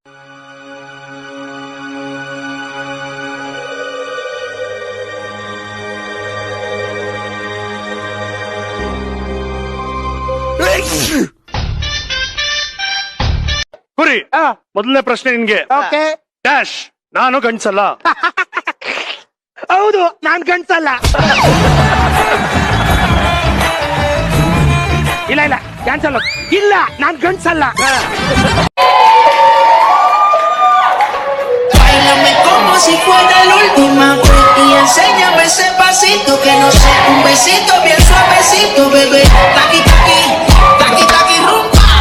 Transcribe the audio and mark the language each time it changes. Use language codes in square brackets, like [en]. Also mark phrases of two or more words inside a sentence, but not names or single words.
[kn] ಕುರಿ, ಮೊದಲನೇ ಪ್ರಶ್ನೆ ನಿನ್ಗೆ. ಡ್ಯಾಶ್, ನಾನು ಗಂಡ್ಸಲ್ಲ. ಹೌದು, ನಾನ್ ಗಂಡ್ಸಲ್ಲ. ಇಲ್ಲ ಕ್ಯಾನ್ಸಲ್. ಇಲ್ಲ, ನಾನ್ ಗಂಡ್ಸಲ್ಲ. [es] Báilame como si fuera la última vez y enséñame ese pasito que no sé, un besito bien suavecito, bebé. Taqui taqui, taqui taqui rumba.